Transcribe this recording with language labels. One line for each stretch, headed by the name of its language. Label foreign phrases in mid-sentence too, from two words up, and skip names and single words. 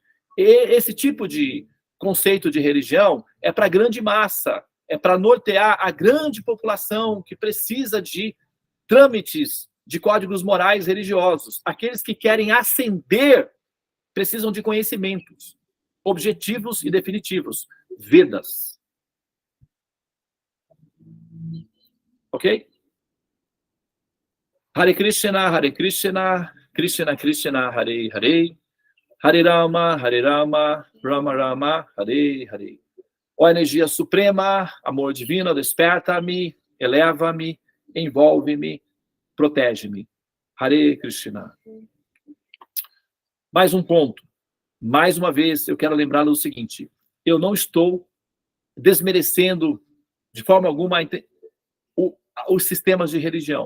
Portuguese: E esse tipo de conceito de religião é para a grande massa, é para nortear a grande população que precisa de trâmites de códigos morais religiosos. Aqueles que querem ascender precisam de conhecimentos objetivos e definitivos. Vedas. Ok?
Sanskrit: हरे कृष्ण, कृष्ण कृष्ण, हरे हरे, हरे राम, राम राम, हरे हरे.
Portuguese: Ó energia suprema, amor divino, desperta-me, eleva-me, envolve-me, protege-me.
Sanskrit: हरे कृष्ण.
Portuguese: Mais um ponto. Mais uma vez, eu quero lembrá-lo o seguinte: eu não estou desmerecendo de forma alguma os sistemas de religião.